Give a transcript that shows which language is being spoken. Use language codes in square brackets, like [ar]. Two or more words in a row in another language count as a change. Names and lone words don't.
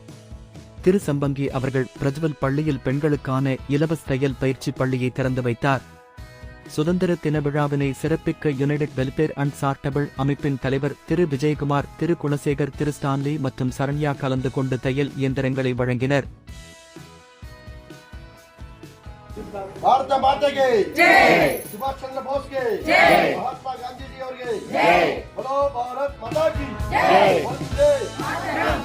[ta] திரு சம்பங்கி அவர்கள் பிரஜ்வல் பள்ளியில் பெண்களுக்கான இலவச தையல் பயிற்சி பள்ளியை திறந்து வைத்தார். சுதந்திர தின விழாவினை சிறப்பிக்க யுனைடெட் வெல்ஃபேர் அண்ட் சார்ட்டபிள் அமைப்பின் தலைவர் திரு விஜயகுமார், திரு குணசேகர், திரு ஸ்டான்லி மற்றும் சரண்யா கலந்து கொண்டு தையல் இயந்திரங்களை வழங்கினர். [kn] ಭಾರತ ಮಾತೆಗೆ ಜೈ, ಸುಭಾಷ್ ಚಂದ್ರ ಬೋಸ್ಗೆ ಜೈ, ಮಹಾತ್ಮ ಗಾಂಧೀಜಿ ಅವರಿಗೆ ಜೈ, [hi] बोलो भारत माता की जय, वंदे मातरम.